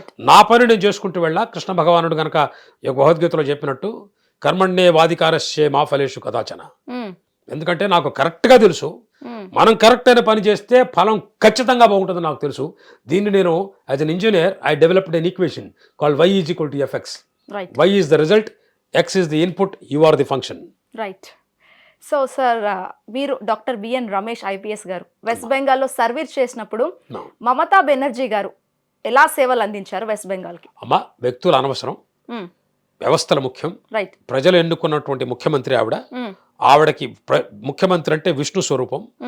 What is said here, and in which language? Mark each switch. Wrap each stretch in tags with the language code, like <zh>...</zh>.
<te>నా పని నేను చేసుకుంటూ వెళ్ళా. కృష్ణ భగవానుడు గనక భగవద్గీతలో చెప్పినట్టు</te> <sa>కర్మణ్యే వాధికారస్యే మా ఫలేషు కదాచన.</sa> <te>ఎందుకంటే నాకు కరెక్ట్గా తెలుసు మనం కరెక్ట్ అయిన పని చేస్తే ఫలం ఖచ్చితంగా బాగుంటుంది నాకు తెలుసు. దీన్ని నేను</te> <en>As an engineer I developed an equation called y = fx. y is the result, x is the input, you are the function. Right.</en> <te>So sir మీరు డాక్టర్ బిఎన్ రమేష్ ఐపీఎస్ గారు వెస్ట్ బెంగాల్లో సర్వీస్ చేసినప్పుడు మమతా బెనర్జీ గారు ఎలా సేవలు అందించారు వెస్ట్ బెంగాల్కి? అమ్మా, వ్యక్తులు అనవసరం, వ్యవస్థల ముఖ్యం. రైట్. ప్రజలు ఎన్నుకున్నటువంటి ముఖ్యమంత్రి ఆవిడకి ముఖ్యమంత్రి అంటే విష్ణు స్వరూపం.</te>